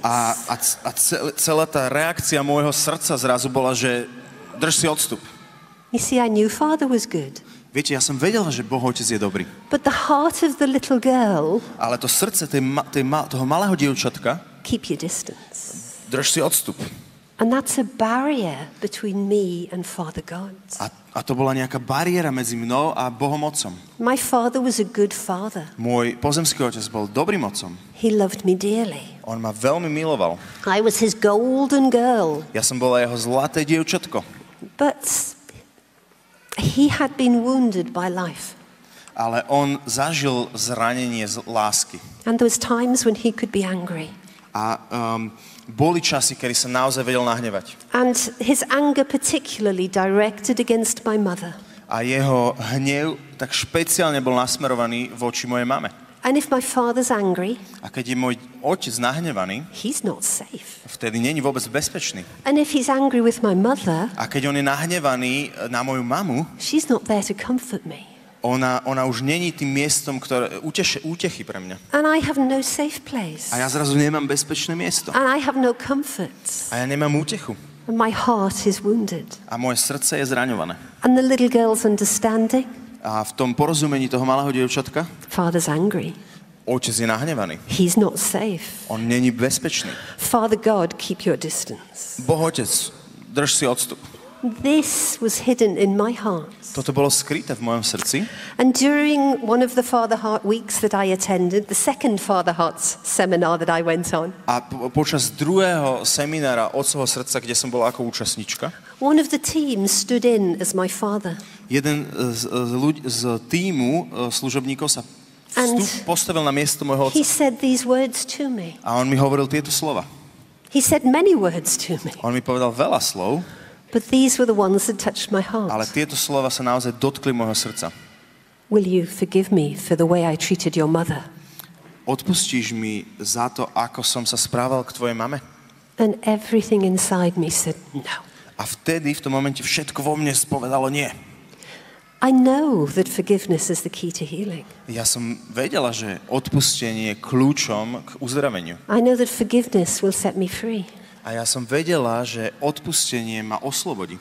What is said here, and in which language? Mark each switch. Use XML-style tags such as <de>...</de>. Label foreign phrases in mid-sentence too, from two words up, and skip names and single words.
<sk>A celá tá reakcia môjho srdca zrazu bola, že drž si odstup.</sk> <en>You see, I knew Father was good.</en> <sk>Viete, ja som vedela, že Boh Otec je dobrý.</sk> <en>But the heart of the little girl,</en> <sk>ale to srdce toho malého dievčatka,</sk> <en>keep your distance.</en> <sk>Drž si odstup.</sk> <en>And that's a barrier between me and Father God.</en> <sk>A to bola nejaká bariéra medzi mnou a Bohom Otcom.</sk> <en>My father was a good father.</en> <sk>Môj pozemský otec bol dobrým otcom.</sk> <en>He loved me dearly.</en> <sk>On ma veľmi miloval.</sk> <en>I was his golden girl.</en> <sk>Ja som bola jeho zlaté dievčatko.</sk> <en>But he had been wounded by life.</en> <sk>Ale on zažil zranenie z lásky.</sk> <en>And there was times when he could be angry.</en> <sk>A boli časy, kedy sa naozaj vedel nahnevať.</sk> <en>And his anger particularly directed against my mother.</en> <sk>A jeho hnev tak špeciálne bol nasmerovaný voči mojej mame.</sk> <en>And if my father's angry,</en> <sk>a keď je môj otec nahnevaný,</sk> <en>he's not safe.</en> <sk>Vtedy není vôbec bezpečný.</sk> <en>And if he's angry with my mother,</en> <sk>a keď on je nahnevaný na moju mamu,</sk> <en>she's not there to comfort me.</en> <sk>Ona už není tým miestom, ktoré útechy pre mňa.</sk> <en>And I have no safe place.</en> <sk>A ja zrazu nemám bezpečné miesto.</sk> <en>And I have no comfort.</en> <sk>A ja nemám útechu.</sk> <en>And my heart is wounded.</en> <sk>A moje srdce je zraňované.</sk> <en>And the little girl's understanding.</en> <sk>A v tom porozumení toho malého dievčatka,</sk> <en>Father's angry.</en> <sk>Otec je nahnevaný.</sk> <en>He's not safe.</en> <sk>On není bezpečný.</sk> <en>Father God, keep your distance.</en> <sk>Boh Otec, drž si odstup.</sk> <en>This was hidden in my heart.</en> <sk>Toto bolo skryté v mojom srdci.</sk> <en>And during one of the Father Heart weeks that I attended, the second Father Heart seminar that I went on.</en> <sk>A počas druhého seminára Otcovho srdca, kde som bola ako účastníčka,</sk> <en>one of the teams stood in as my father.</en> <sk>Jeden z tímu služobníkov sa postavil na miesto môjho otca.</sk> <en>He said these words to me.</en> <sk>A on mi hovoril tieto slova.</sk> <en>He said many words to me.</en> <sk>On mi povedal veľa slov.</sk> <en>But these were the ones that touched my heart.</en> <sk>Ale tieto slova sa naozaj dotkli môjho srdca.</sk> <en>Will you forgive me for the way I treated your mother?</en> <sk>Odpustíš mi za to, ako som sa správal k tvojej mame?</sk> <en>And everything inside me said no.</en> <sk>A vtedy, v tom momente, všetko vo mne spovedalo nie.</sk> <en>I know that forgiveness is the key to healing.</en> <sk>Ja som vedela, že odpustenie je kľúčom k uzdraveniu.</sk> <en>I know that forgiveness will set me free.</en> <sk>A ja som vedela, že odpustenie ma oslobodí.</sk>